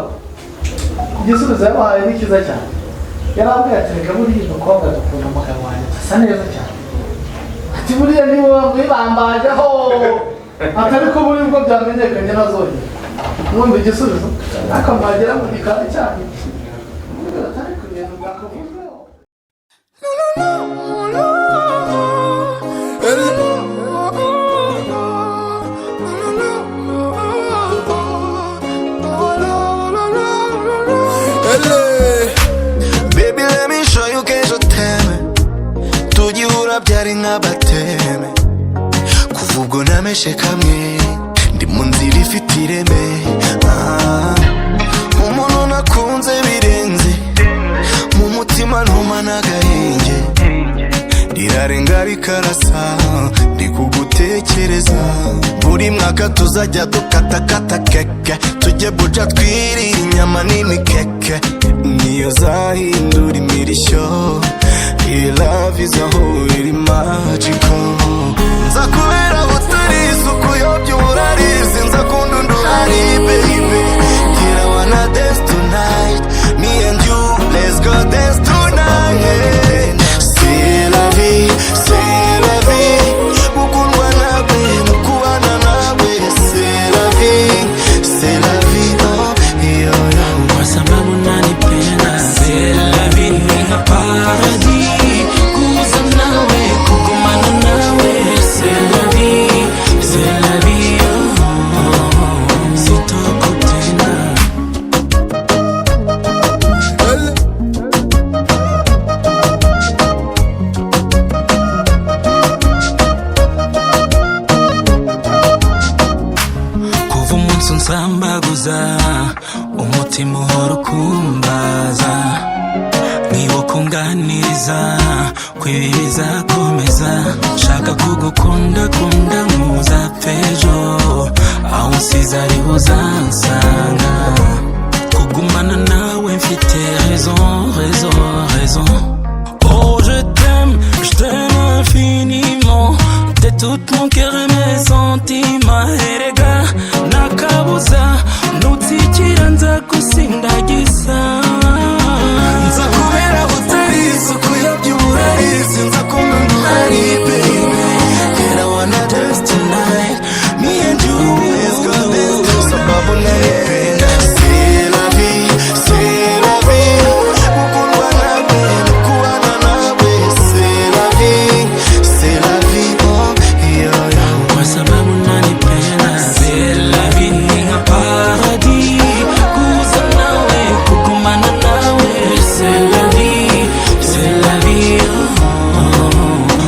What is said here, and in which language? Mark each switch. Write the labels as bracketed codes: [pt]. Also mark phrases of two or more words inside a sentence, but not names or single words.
[rw] Igisubizo yabahaye ni cyiza cyane, yarabwiye ati reka buriya umukobwa dukunda umugabo wanjye asa neza cyane, ati buriya ni wowe mwibambajeho, atari ko buri bwo byamenyekanye nazongera. Mwumva igisubizo akamwagera mu gikari cyane, atari kugenda bwakavuzweho. [en] Baby, let me show you [fr] que je t'aime. [rw] Tugihura byari nk'abateme, kuva ubwo nameshe kamwe, ndi mu nzira ifite ireme. Umuntu nakunze birenze, mu mutima ntuma n'agahenge, rirarenga rikarasa, ndi kugutekereza. Buri mwaka tuzajya dukatakata keke, tujye buja twirira inyama n'imikeke, niyo zahindura imirishyo. [en] Iyi love is a whole magical. [rw] Nza kubera butari isuku yobyo urarizi, nza kundundurari baby. [en] Kira wanna dance tonight, me and you, let's go dance tonight. [fr] C'est la vie, c'est la vie. [rw] Mukundwa nawe, mukubana nawe, [fr] c'est la vie, c'est la vie, oh, yo, yo. [sw] Kwa sababu nanipenda, [fr] c'est la vie, [sw] nina paradis. Kuza nawe, kukumana nawe, [fr] c'est la vie, oh, oh, oh. [sw] Sitokutenda. [rw] Kuva umunsi unsambaguza, umutima uhora ukumbaza, niwo kunganiriza ko ibi bizakomeza. Nshaka kugukunda kunda nk'uzapfa ejo, aho unsize ariho uzansanga. Kugumana nawe mfite raison. [fr] Oh je t'aime infiniment, t'es tout mon cœur et mes sentiments. [rw] Erega nakabuza, nutsikira nza gusindagiza. Nza kubera butari isuku yobyo urarizi, nza kundundurari baby. [en] Kira wanna dance tonight, me and you, let's go dance. [sw] Sababu nanipenda, [fr] c'est la vie, c'est la vie. [rw] Mukundwa nawe, mukubana nawe, [fr] c'est la vie, oh, yo, yo. [sw] Kwa sababu nanipenda, [fr] c'est la vie, [sw] nina paradis. Kuza nawe, kukumana nawe, [fr] c'est la vie, oh, oh, oh.